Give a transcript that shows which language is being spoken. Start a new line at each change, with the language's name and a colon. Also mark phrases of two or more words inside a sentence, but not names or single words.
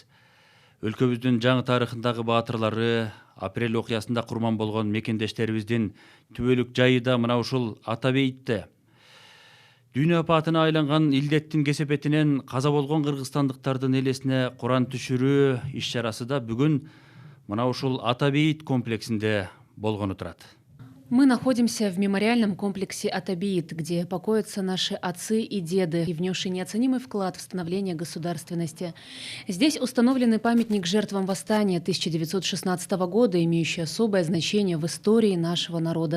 Kyrgyz: Өлкөбүздүн жаңы тарыхындагы баатырлары, апрель окуясында курман болгон мекендештерибиздин түбөлүк жайы да мына ушул Ата бейитте. Дүйнө апатына айланган илдеттин кесепетинен каза болгон кыргызстандыктардын элесине Куран түшүрүү иш чарасы да бүгүн мына ушул Ата бейит комплексинде болгону турат.
Russian: Мы находимся в мемориальном комплексе Ата-бейит, где покоятся наши отцы и деды, и внесшие неоценимый вклад в становление государственности. Здесь установленный памятник жертвам восстания 1916 года, имеющий особое значение в истории нашего народа.